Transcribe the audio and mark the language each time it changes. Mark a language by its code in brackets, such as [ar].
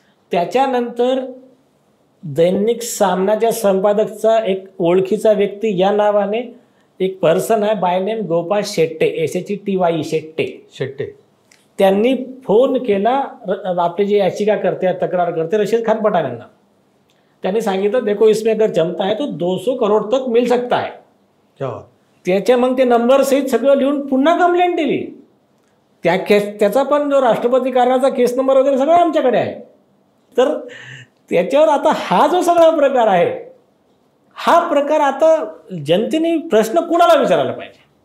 [mr] त्याच्यानंतर दैनिक सामनाच्या संपादकचा एक ओळखीचा व्यक्ती या नावाने एक पर्सन आहे by name Gopal Shette, SHETY Shette, त्यांनी फोन केला आपले जे याचिका करते, तक्रार करते रशीद खान पठाण यांना. त्यांनी सांगितलं [hi] देखो इसमें अगर जमता है तो 200 करोड तक मिल सकता है. [mr] त्याच्या मग ते नंबर सहित सगळं लिहून पुन्हा कंप्लेंट दिली. त्याचा पण जो राष्ट्रपती कारणाचा केस नंबर वगैरे सगळं आमच्याकडे आहे. तर त्याच्यावर आता हा जो सगळा प्रकार आहे, हा प्रकार आता जनतेने प्रश्न कुणाला विचारायला पाहिजे?